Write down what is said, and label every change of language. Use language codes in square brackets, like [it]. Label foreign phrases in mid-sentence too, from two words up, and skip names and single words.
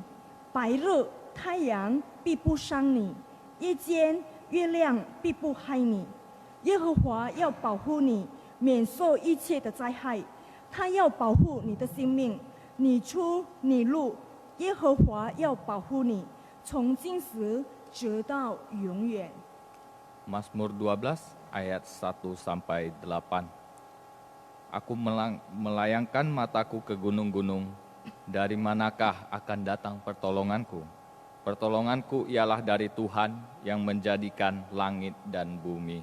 [zh] 白日太阳必不伤你，夜间月亮必不害你。耶和华要保护你，免受一切的灾害。他要保护你的性命，你出你入，耶和华要保护你，从今时直到永远。 [id] Mazmur 12 ayat 1 sampai 8. Aku melayangkan mataku ke gunung-gunung, dari manakah akan datang pertolonganku? Pertolonganku ialah dari Tuhan yang menjadikan langit dan bumi.